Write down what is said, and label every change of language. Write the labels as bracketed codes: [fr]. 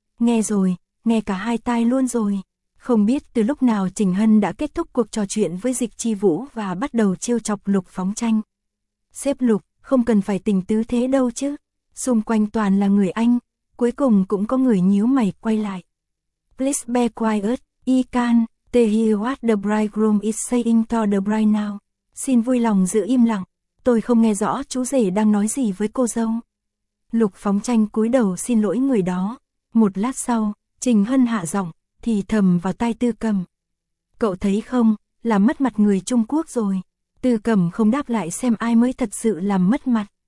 [vi] Nghe rồi, nghe cả hai tai luôn rồi. Không biết từ lúc nào Trình Hân đã kết thúc cuộc trò chuyện với Dịch Chi Vũ và bắt đầu trêu chọc Lục Phóng Tranh. Sếp Lục, không cần phải tình tứ thế đâu chứ. Xung quanh toàn là người anh, cuối cùng cũng có người nhíu mày quay lại. [en] Please be quiet, I can't hear what the bridegroom is saying to the bride now. [vi] Xin vui lòng giữ im lặng, tôi không nghe rõ chú rể đang nói gì với cô dâu. Lục Phóng Tranh cúi đầu xin lỗi người đó. Một lát sau, Trình Hân hạ giọng, thì thầm vào tai Tư Cầm. Cậu thấy không, làm mất mặt người Trung Quốc rồi. Tư Cầm không đáp lại xem ai mới thật sự làm mất mặt.